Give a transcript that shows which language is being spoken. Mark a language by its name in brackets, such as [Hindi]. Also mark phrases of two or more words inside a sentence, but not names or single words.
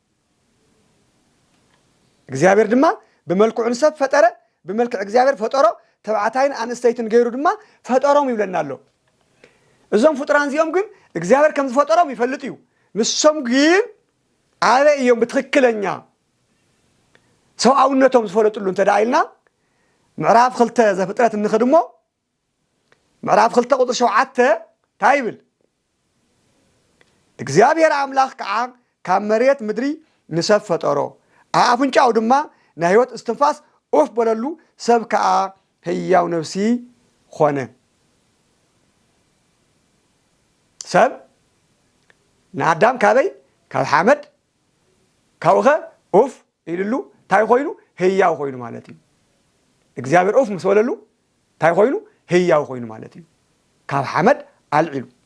[Tigrinya] እግዚአብሔር ድማ በመልክዑ ንሰብ ፈጠረ በመልክዕ እግዚአብሔር ፈጠሮ ተባዕታይን አንስተይትን ገይሩ ድማ ፈጠሮም ይብለና ኣሎ እዞም ፍጡራን እዚኦም ግን እግዚአብሔር ከም ዝፈጠሮም ይፈልጥ እዩ ንሶም ግን ኣበይ እዮም ብትክክለኛ ሰብኣውነቶም ዝፈለጥሉ እንተዳኢልና ምዕራፍ 2 ዘፍጥረት እንኸድሞ ምዕራፍ 2 ቁጥር 7 ታይብል እግዚአብሔር አምላክ ከዓ ካብ መሬት ምድሪ ንሰብ ፈጠሮ ኣፍንጫው ድማ ናይ ህይወት እስትንፋስ ኦፍ በለሉ ሰብ ከዓ ህያው ነፍሲ ኾነ ሰብ ንኣዳም ካበይ ካብ ሓመድ ካብኸ ኦፍ ኢልሉ ታይ ኮይኑ ህያው ኮይኑ ማለት እዩ እግዚአብሔር ኦፍ ምስ በለሉ ታይ ኮይኑ ህያው ኮይኑ ማለት እዩ ካብ ሓመድ ኣልዒሉ